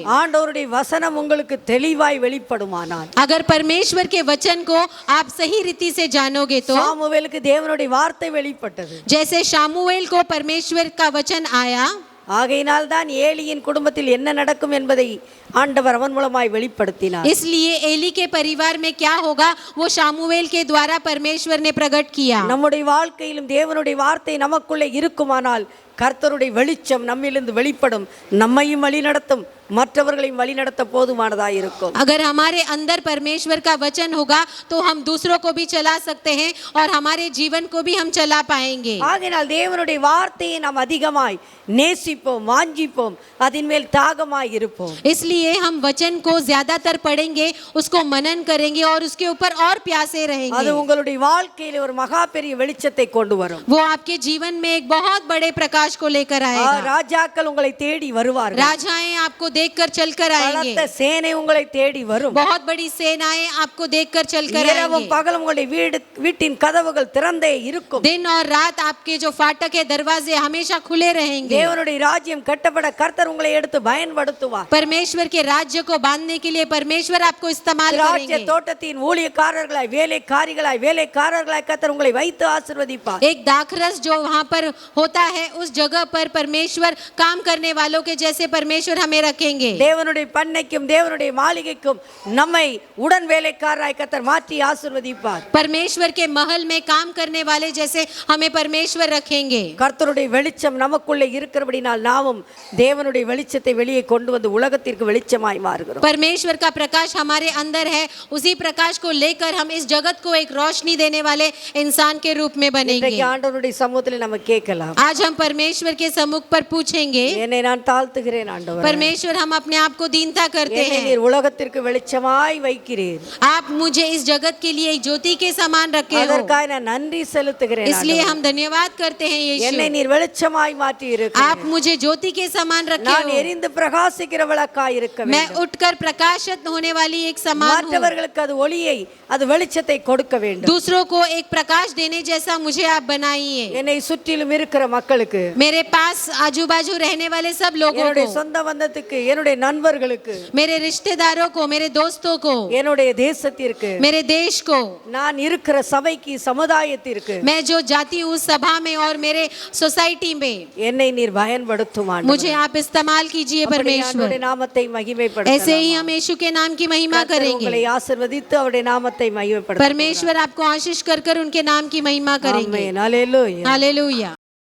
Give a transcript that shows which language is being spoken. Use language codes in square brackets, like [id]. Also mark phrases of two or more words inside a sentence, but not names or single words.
[ta] ஆண்டவருடைய வசனம் உங்களுக்கு தெளிவாய் வெளிப்படுமானால், [hi] अगर परमेश्वर के वचन को आप सही रीति से जानोगे तो [ta] சாமுவேலுக்கு தேவனுடைய வார்த்தை வெளிப்பட்டது. [hi] जैसे शामुएल को परमेश्वर का वचन आया, [ta] ஆகையினால் தான் ஏலியின் குடும்பத்தில் என்ன நடக்கும் என்பதை ஆண்டவர் அவன் மூலமாய் வெளிப்படுத்தினார். [hi] इसलिए एली के परिवार में क्या होगा वो शामुएल के द्वारा परमेश्वर ने प्रकट किया. [ta] நம்முடைய வாழ்க்கையிலும் தேவனுடைய வார்த்தை நமக்குள்ளே இருக்குமானால் கர்த்தருடைய வெளிச்சம் நம்மிலிருந்து வெளிப்படும், நம்மையும் வழிநடத்தும், மற்றவர்களையும் வழிநடத்த போதுமானதாக இருக்கும். [hi] अगर हमारे अंदर परमेश्वर का वचन होगा तो हम दूसरों को भी चला सकते हैं और हमारे जीवन को भी हम चला पाएंगे. [ta] ஆகையால் தேவனுடைய வார்த்தையை நாம் அதிகமாய் நேசிப்போம், வாஞ்சிப்போம், அதின் மேல் தாகமாய் இருப்போம். [hi] इसलिए हम वचन को ज्यादातर पढ़ेंगे, उसको मनन करेंगे और उसके ऊपर और प्यासे [ta] அது [hi] रहेंगे. [ta] உங்களுடைய வாழ்க்கையில் ஒரு மகா பெரிய வெளிச்சத்தை கொண்டு வரும். [hi] वो आपके जीवन में एक बहुत बड़े प्रकाश को लेकर आएगा. [ta] ராஜாக்கள் உங்களை தேடி வருவார்கள். [hi] राजाएं आपको देखकर चलकर आएंगे. [ta] பலத்த சேனை உங்களை தேடி வரும். [hi] बहुत बड़ी सेनाएं आपको देखकर चलकर [ta] இரவும் [hi] आएंगे. [ta] பகலும் உங்களுடைய வீட்டின் கதவுகள் திறந்தே இருக்கும். [hi] दिन और रात आपके जो फाटक है, दरवाजे हमेशा खुले रहेंगे. [ta] தேவனுடைய ராஜ்யம் கட்டப்பட கர்த்தர் உங்களை எடுத்து பயன்படுத்துவார். [hi] परमेश्वर के राज्य को बांधने के लिए परमेश्वर आपको इस्तेमाल [ta] ராஜ்ய [hi] करेंगे. [ta] தோட்டத்தின் ஊழியக்காரர்களாய் வேலைக்காரர்களாய் கர்த்தர் உங்களை வைத்து ஆசீர்வதிப்பார். [hi] एक दाखरस जो वहाँ पर होता है, उस जगह पर परमेश्वर काम करने वालों के जैसे परमेश्वर हमें रखेंगे. [ta] தேவனுடைய பண்ணைக்கும் தேவனுடைய மாளிகைக்கும் நம்மை உடன் வேலைக்காரராய் கர்த்தர் மாற்றி ஆசீர்வதிப்பார். [hi] परमेश्वर के महल में काम करने वाले जैसे हमें परमेश्वर रखेंगे. [ta] கர்த்தருடைய வெளிச்சம் நமக்குள்ளே இருக்கிறபடினால் நாமும் தேவனுடைய வெளிச்சத்தை வெளியே கொண்டு வந்து உலகத்திற்கு வெளிச்சமாய் மாறுகிறோம். [hi] परमेश्वर का प्रकाश हमारे अंदर है, उसी प्रकाश को लेकर हम इस जगत को एक रोशनी देने वाले इंसान के रूप में बनेंगे. [ta] இன்றைக்கு ஆண்டவருடைய சமூகத்தில் நம்ம கேட்கலாம், [hi] आज हम परमेश्वर के सम्मुख पर पूछेंगे, [ta] என்னை நான் தாழ்த்துகிறேன் ஆண்டவரே, [hi] परमेश्वर हम अपने आप को दीनता करते [ta] என்னை [hi] हैं, [ta] நீர் உலகத்திற்கு வெளிச்சமாய் வைக்கிறீர், [hi] आप मुझे इस जगत के लिए एक ज्योति के समान रखे हो, [ta] அதற்காக நான் நன்றி செலுத்துகிறேன். [hi] इसलिए हम धन्यवाद करते हैं [ta] என்னை [hi] यीशु, [ta] நீர் வெளிச்சமாய் மாற்றி [hi] आप [ta] இருக்கிறீர். [hi] मुझे ज्योति के समान रखे [ta] நான் [hi] हो, [ta] எரிந்து பிரகாசிக்கிற விளக்காய் இருக்க [hi] मैं [ta] வேண்டும். [hi] उठकर प्रकाशित होने वाली एक समान हूँ, [ta] மற்றவர்களுக்கு அது ஒளியை, அது வெளிச்சத்தை கொடுக்க வேண்டும். [hi] दूसरों को एक प्रकाश देने जैसा मुझे आप बनाइए. [ta] என்னை சுற்றிலும் இருக்கிற மக்களுக்கு, [hi] मेरे पास आजू बाजू रहने वाले सब लोगों [ta] என்னுடைய [hi] को, [ta] சொந்த பந்தத்துக்கு, என்னுடைய நண்பர்களுக்கு, [hi] मेरे रिश्तेदारों को, मेरे दोस्तों को, [ta] என்னுடைய தேசத்திற்கு, [hi] मेरे देश को, [ta] நான் இருக்கிற சபைக்கு, சமுதாயத்திற்கு [hi] मैं जो जाती हूँ सभा में और मेरे सोसाइटी में, [ta] என்னை நீர் பயன்படுத்தும் ஆண்டவரே. [hi] मुझे आप इस्तेमाल कीजिए [ta] அப்படி [hi] परमेश्वर. [ta] அவருடைய நாமத்தை [hi] ऐसे [ta] மகிமைப்படுத்தலாம். [hi] ही हम यीशु के नाम की महिमा [ta] கர்த்தர் [hi] करेंगे. [ta] உங்களை ஆசீர்வதித்து அவருடைய நாமத்தை மகிமைப்படுத்தும். [hi] परमेश्वर आपको आशीष कर कर उनके नाम की महिमा करेंगे. [ta] ஆமென். ஹல்லேலூயா. [hi] हालेलुया.